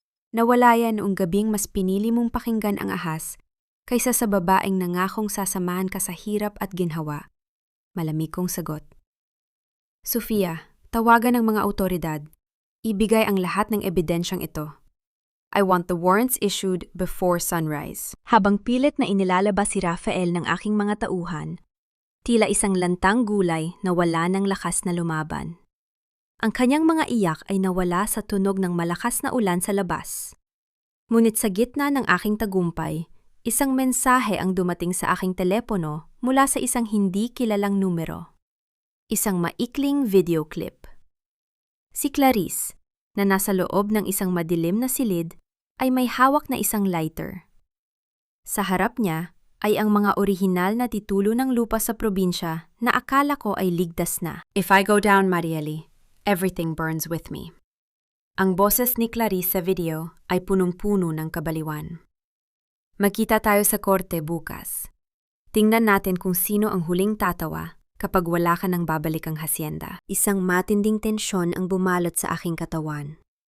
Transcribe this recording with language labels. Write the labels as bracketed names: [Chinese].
[Filipino] Nawala yan noong gabing mas pinili mong pakinggan ang ahas kaysa sa babaeng nangakong sasamahan ka sa hirap at ginhawa. Malamig kong sagot. Sofia, tawagan ng mga awtoridad. Ibigay ang lahat ng ebidensyang ito. [English] I want the warrants issued before sunrise. [Filipino] Habang pilit na inilalabas si Rafael ng aking mga tauhan, tila isang lantang gulay na wala ng lakas na lumaban. Ang kanyang mga iyak ay nawala sa tunog ng malakas na ulan sa labas. Ngunit sa gitna ng aking tagumpay, isang mensahe ang dumating sa aking telepono mula sa isang hindi kilalang numero. Isang maikling video clip. Si Clarice, na nasa loob ng isang madilim na silid, ay may hawak na isang lighter. Sa harap niya ay ang mga orihinal na titulo ng lupa sa probinsya na akala ko ay ligtas na. [English] If I go down, Marieli, everything burns with me. [Filipino] Ang boses ni Clarice sa video ay punong-puno ng kabaliwan. Magkita tayo sa korte bukas. Tingnan natin kung sino ang huling tatawa kapag wala ka nang babalik ang hasyenda. Isang matinding tensyon ang bumalot sa aking katawan.